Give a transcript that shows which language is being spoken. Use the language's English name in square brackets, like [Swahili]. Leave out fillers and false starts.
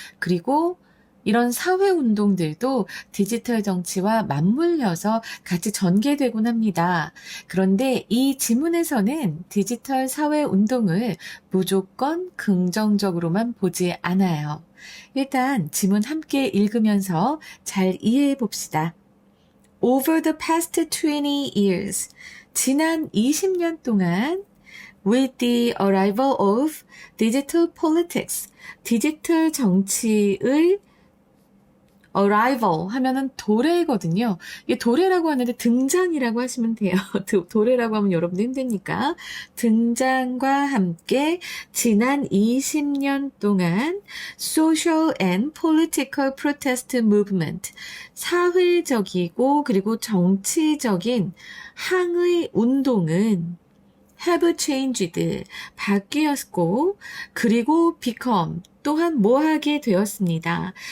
[Korean] 그리고 이런 사회 운동들도 디지털 정치와 맞물려서 같이 전개되곤 합니다. 그런데 이 지문에서는 디지털 사회 운동을 무조건 긍정적으로만 보지 않아요. 일단 지문 함께 읽으면서 잘 이해해 봅시다. [English] Over the past 20 years, [Korean] 지난 20년 동안 [English] with the arrival of digital politics, [Korean] 디지털 정치의 [English] arrival [Korean] 하면은 도래거든요. 이게 도래라고 하는데 등장이라고 하시면 돼요. 도래라고 하면 여러분도 힘드니까. 등장과 함께 지난 20년 동안 [English] social and political protest movement, [Korean] 사회적이고 그리고 정치적인 항의 운동은 [English] have changed, [Korean] 바뀌었고, 그리고 become, 또한 뭐하게 되었습니다.